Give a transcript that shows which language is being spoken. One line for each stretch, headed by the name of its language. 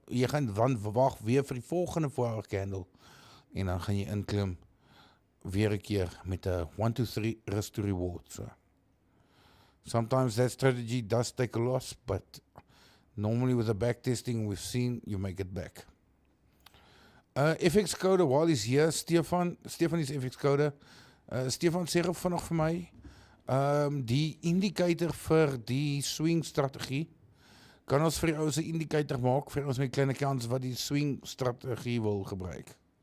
Afrikaans: Jy gaan dan wag weer vir die volgende vorige candle en dan gaan jy inklim weer 'n keer met 'n 1 2 3 risk to reward.
English: So sometimes that strategy does take a loss, but normally with the back testing we've seen, you make it back. FX code while he's here, Stefan is FX code.
Afrikaans: Stefan sê gou vanaand vir my, die indicator vir die swing strategie, kan ons vir die ouens 'n indicator maak vir ons met klein kans wat die swing strategie wil gebruik.